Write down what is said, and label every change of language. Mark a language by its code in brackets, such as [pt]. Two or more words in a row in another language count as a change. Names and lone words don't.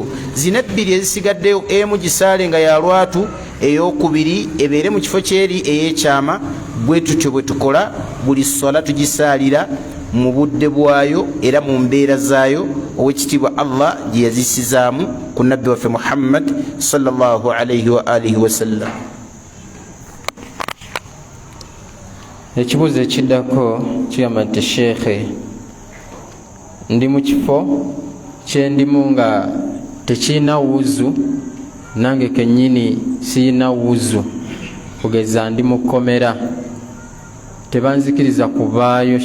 [lg] Zino ebbiri ezisigaddeyo, emu gisaale nga ya lwatu, ey'okubiri ebeere mu kifo kyeri ey'ekyama. Bwe tutyo bwe tukola buli ssola tugisaalira mu budde bwayo era mu mbeera zaayo ow'ekitiibwa Allah gye yazisizaamu ku nabbi waffe Muhammad [ar] صلى الله عليه وعلى آله وسلم. [lg] Ekibuuzo ekiddako kigamba nti Sheikh, ndi mu kifo kyendimu nga tekirina wuzu, nange kennyini sirina wuzu, kugeza ndi mu kkomera, tebanzikiriza kuvaayo.